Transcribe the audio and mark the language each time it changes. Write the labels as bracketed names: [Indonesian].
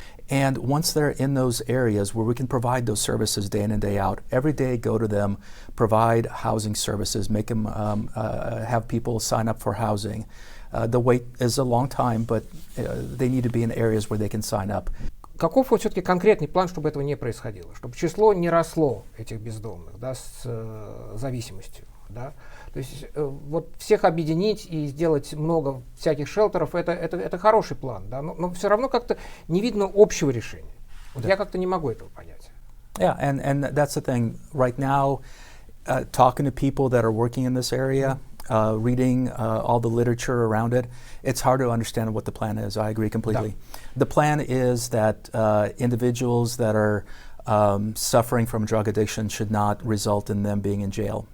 [English] And once they're in those areas where we can provide those services day in and day out, every day go to them, provide housing services, make them have people sign up for housing. The wait is a long time, but they need to be in areas where they can sign up. [Russian] Каков вот все-таки конкретный план, чтобы этого не происходило, чтобы число не росло этих бездомных, да, с зависимостью, да? То есть вот всех объединить и сделать много всяких шелтеров, это хороший план, да, но все равно как-то не видно общего решения. Вот я как-то не могу этого понять. [English] Yeah, and that's the thing. Right now, talking to people that are working in this area, reading all the literature around it, it's hard to understand what the plan is. I agree completely. Yeah. The plan is that individuals that are suffering from drug addiction should not result in them being in jail.